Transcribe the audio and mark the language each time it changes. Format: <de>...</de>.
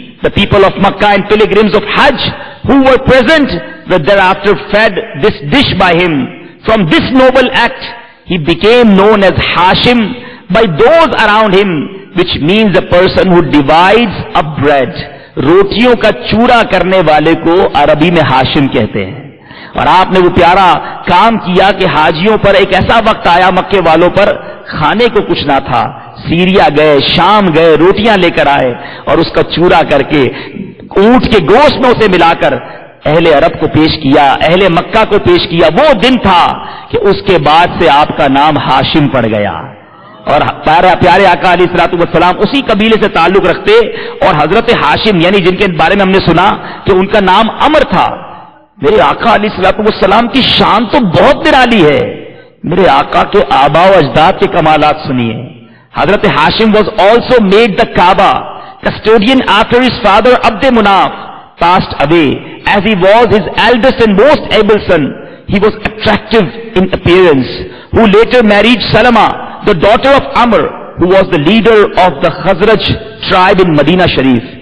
<en>The people of Makkah and pilgrims of Hajj who were present were thereafter fed this dish by him. From this noble act, he became known as Hashim by those around him, which means a person who divides a bread.</en> <ur>روٹیوں کا چورا کرنے والے کو عربی میں ہاشم کہتے ہیں. اور آپ نے وہ پیارا کام کیا کہ حاجیوں پر ایک ایسا وقت آیا, مکے والوں پر کھانے کو کچھ نہ تھا, سیریا گئے, شام گئے, روٹیاں لے کر آئے اور اس کا چورا کر کے اونٹ کے گوشت میں اسے ملا کر اہل عرب کو پیش کیا, اہل مکہ کو پیش کیا. وہ دن تھا کہ اس کے بعد سے آپ کا نام ہاشم پڑ گیا. اور پیارے آقا علیہ الصلوۃ والسلام اسی قبیلے سے تعلق رکھتے, اور حضرت ہاشم یعنی جن کے بارے میں ہم نے سنا کہ ان کا نام امر تھا, میرے آقا علیہ الصلوۃ والسلام کی شان تو بہت نرالی ہے. میرے آقا کے آبا و اجداد کے کمالات سنیے.</ur> <en>Hazrat Hashim was also made the Kaaba custodian after his father Abd Munaf passed away, as he was his eldest and most able son. He was attractive in appearance, who later married Salama, the daughter of Amr, who was the leader of the Khazraj tribe in Medina Sharif.</en>